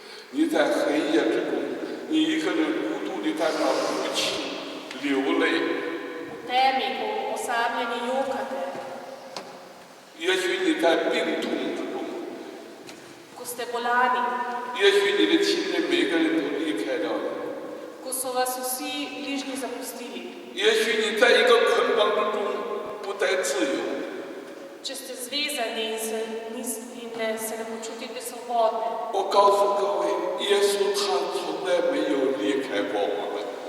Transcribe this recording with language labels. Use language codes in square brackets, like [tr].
[zh] 你在黑夜之中，你一个人孤独地在那哭泣、流泪。 [sl] V temi, ko osamljeni jokate, [zh] 也许你在病痛之中， [sl] ko ste bolani, [zh] 也许你的亲人每个人都离开了你， [sl] ko so vas vsi bližnji zapustili, [zh] 也许你在一个捆绑之中不再自由。 [sl] če ste zvezani in se ne počutite svobodne. [zh] 我告诉各位，耶稣他从来没有离开过我们。